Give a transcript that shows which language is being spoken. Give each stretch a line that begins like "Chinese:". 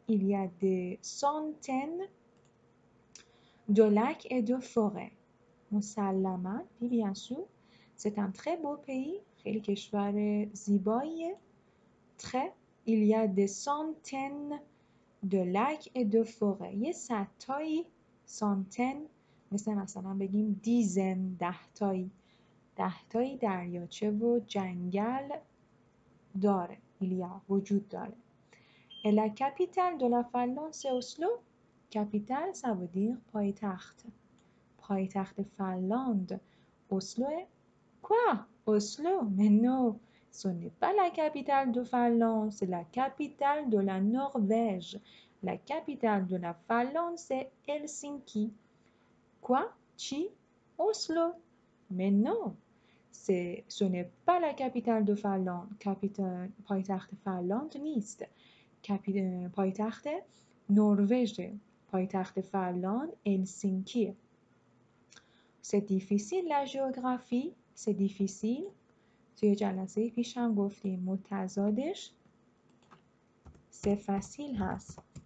French: Il y a des centaines de lacs et de forêts.
Persian: مسلماً.
French: Oui, bien sûr, c'est un très beau pays.
Persian: خیلی کشور زیباییه. Très.
French: Il y a des centaines de lacs et de forêts.
Persian: یه صدتایی centaine مثلا بگیم دیزن دهتایی دریاچه و جنگل داره. ایلیا وجود داره.
French: Et la capitale de la Finlande c'est Oslo. Capitale ça veut dire پایتخت.
Persian: پایتخت فنلاند اسلوه.
French: Quoi? Oslo? Mais non, ce n'est pas la capitale de Finlande, c'est la capitale de la Norvège. La capitale de la Finlande c'est Helsinki. Quoi? Chi? Oslo? Mais non. Ce n'est pas la capitale de Finlande.
Persian: پایتخت فنلاند نیست. پایتخت نروژ. پایتخت فنلاند هلسینکیه.
French: C'est difficile la géographie. C'est difficile.
Persian: توی جلسه پیش هم گفتیم متضادش
French: c'est facile
Persian: هست.